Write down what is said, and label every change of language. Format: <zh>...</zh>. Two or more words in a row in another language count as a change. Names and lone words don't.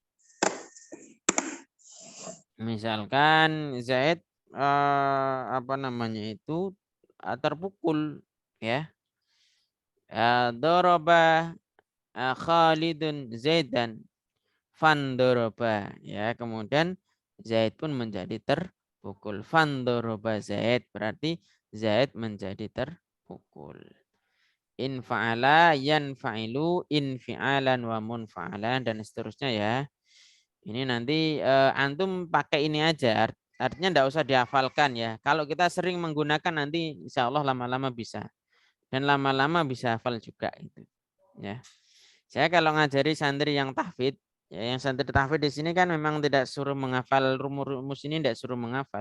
<id>Misalkan Zaid apa namanya itu terpukul ya.</id> <ar>ضرب خالد زيدا فانضرب ya.</ar> <id>Kemudian Zaid pun menjadi terpukul. Fandoroba Zaid berarti Zaid menjadi terpukul.</id> <ar>انفعل ينفعل انفعالا ومنفعلا</ar> <id>dan seterusnya ya. Ini nanti antum pakai ini aja. Artinya enggak usah dihafalkan ya. Kalau kita sering menggunakan nanti</id> <ar>إن شاء الله</ar> <id>lama-lama bisa. Dan lama-lama bisa hafal juga itu. Ya. Saya kalau ngajari santri yang tahfidz, ya yang santri tahfidz di sini kan memang tidak suruh menghafal rumus-rumus ini, tidak suruh menghafal.</id>